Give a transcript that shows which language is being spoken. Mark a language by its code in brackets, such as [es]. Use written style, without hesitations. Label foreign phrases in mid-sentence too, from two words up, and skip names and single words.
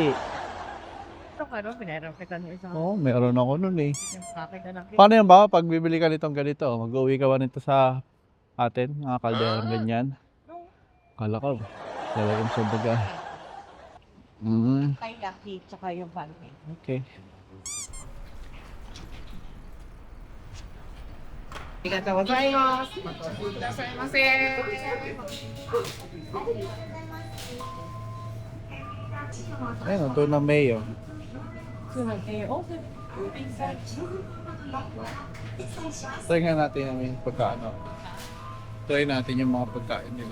[tl] Ito ka no, pinahiram kita ng isang oh, meron ako nun eh. yung akin na lang. Paano yan ba? Pag bibili ka nitong ganito, mag-uwi ka ba nito sa atin? Mga kalderang ganyan? Kala ko. Lalagyan sa baga. Kay Lucky, tsaka yung pancake. Okay. [ja] ありがとうございます. [tl] Ayun, ito na mayo. Try nga natin yung pagkaano. Try natin yung mga pagkain nila.